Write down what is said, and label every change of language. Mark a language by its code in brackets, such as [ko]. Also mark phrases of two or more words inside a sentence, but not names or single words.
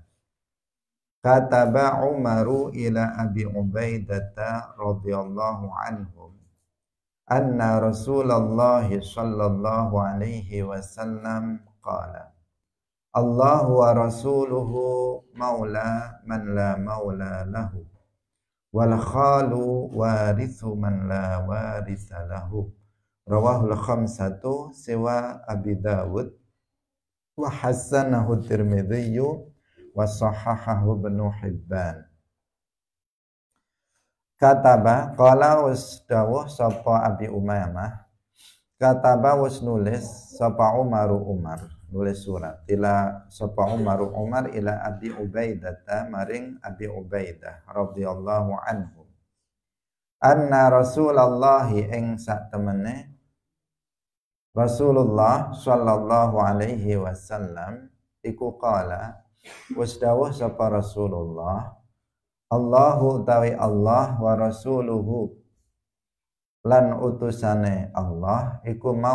[ar] كتب عمر إلى أبي عبيدة رضي الله عنه أن رسول الله صلى الله عليه وسلم قال الله ورسوله مولى من لا مولى له والخال وارث من لا وارث له. رواه الخمسة سوى أبي داود وحسنه الترمذي وصححه ابن حبان. كتب قال [jv] wasdawuh sapa Abi Umamah kataba wis nulis sapa Umar nulis surat ila sapa Umar [ar] إلى أبي عبيدة [jv] maring Abi Ubaidah [ar] رضي الله عنه أن رسول الله [jv] ing sak temene Rasulullah [ar] صلى الله عليه وسلم [jv] iku qala wis dawuh sapa Rasulullah Allahu tawi Allah [ar] ورسوله [jv] lan utusane Allah iku